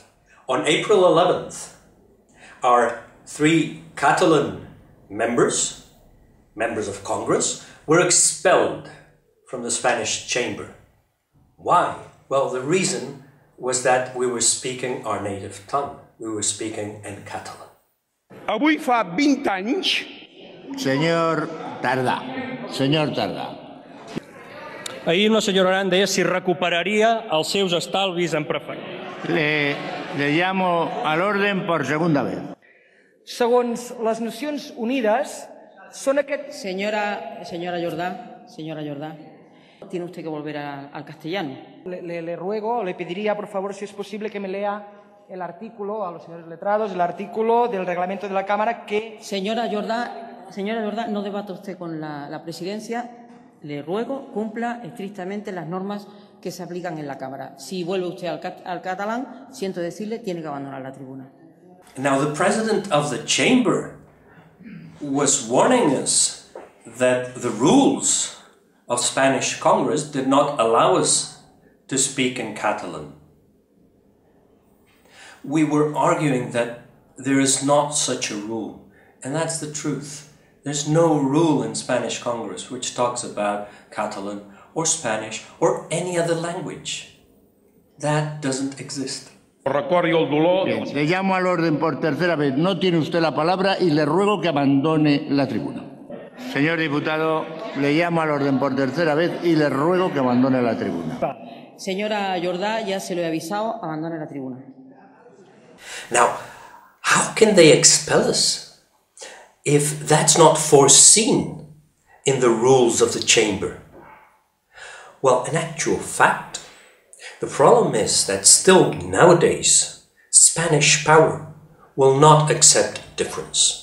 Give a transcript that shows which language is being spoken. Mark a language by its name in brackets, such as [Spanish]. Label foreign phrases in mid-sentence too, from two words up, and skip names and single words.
[English] On April 11th, our 3 Catalan members of Congress, were expelled from the Spanish chamber. Why? Well, the reason was that we were speaking our native tongue. We were speaking in Catalan. [Catalan] Avui fa 20 anys... Senyor Tardà. Ahir la senyora Aran deia si recuperaria els seus estalvis en preferent. [Spanish] Le llamo al orden por segunda vez. [Catalan] Segons les Nacions Unides, són aquests... [Spanish] Señora Jordá, tiene usted que volver al castellano. Le ruego, le pediría, por favor, si es posible, que me lea el artículo, a los señores letrados, el artículo del reglamento de la Cámara que... Señora Jordá, no debata usted con la presidencia. Le ruego, cumpla estrictamente las normas que se aplican en la Cámara. Si vuelve usted al catalán, siento decirle, tiene que abandonar la tribuna. [English] Now, the President of the Chamber was warning us that the rules of Spanish Congress did not allow us to speak in Catalan. We were arguing that there is not such a rule, and that's the truth. There's no rule in Spanish Congress which talks about Catalan or Spanish or any other language. That doesn't exist. [Spanish] Bien, le llamo al orden por tercera vez. No tiene usted la palabra y le ruego que abandone la tribuna. Señor diputado, le llamo al orden por tercera vez y le ruego que abandone la tribuna. Señora Jordá, ya se lo he avisado, abandone la tribuna. [English] Now, how can they expel us if that's not foreseen in the rules of the chamber? Well, in actual fact, the problem is that still nowadays, Spanish power will not accept difference.